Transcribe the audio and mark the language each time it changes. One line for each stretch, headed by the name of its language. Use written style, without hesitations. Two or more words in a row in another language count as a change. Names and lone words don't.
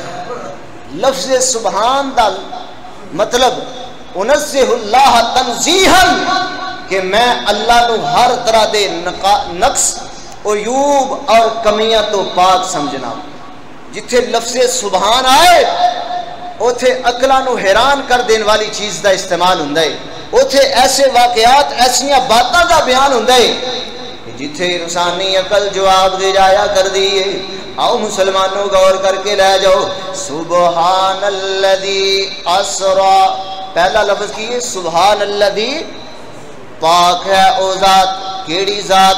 Punjabi: لفظ سبحان دا مطلب
Arabic: انزہ اللہ تنزیہا
Punjabi: کہ میں اللہ نو ہر طرح دے نقص عیوب اور کمیاں تو پاک سمجھنا۔ جتھے لفظ سبحان آئے اوتھے عقلاں نو حیران کر دین والی چیز دا استعمال ہوندا ہے، اوتھے ایسے واقعات ایسیاں باتاں دا بیان ہوندا ہے جتھے انسانی عقل جواب دے جایا کر دیئے۔ آؤ مسلمانوں غور کر کے لے جاؤ
Arabic: سبحان الذی اسری،
Punjabi: پہلا لفظ کی
Arabic: سبحان الذی،
Punjabi: پاک ہے او ذات، کیڑی ذات؟